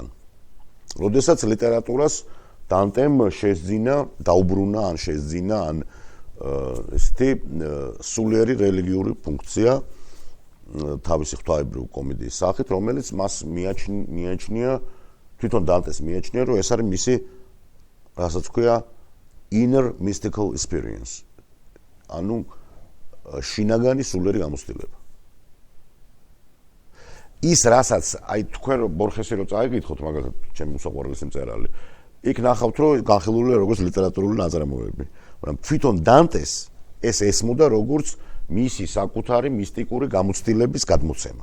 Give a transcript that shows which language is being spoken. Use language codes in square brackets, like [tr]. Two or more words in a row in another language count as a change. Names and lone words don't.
[ka] როდესაც ლიტერატურას დანტემ შეძინა, დაუბრუნა ან შეძინა ან ესეთი სულიერი რელიგიური ფუნქცია თავისი ღვთაებრივი კომედიის სახით, რომელიც მას მიაჩნია თვითონ დანტეს მიაჩნია, რომ ეს არის მისი რასაც ქვია [en] inner mystical experience. [ka] ანუ შინაგანი სულიერი გამოცდილება. ის რასაც აი თქვენ ბორხესი რო წაიგითხოთ მაგალითად ჩემი უსაყვარლესი მწერალი, იქ ნახავთ რომ განხილულია როგორც ლიტერატურული ნაწარმოებები. მაგრამ თვითონ დანტეს ეს ესმოდა როგორც მისი საკუთარი მისტიკური გამოცდილების გადმოცემა.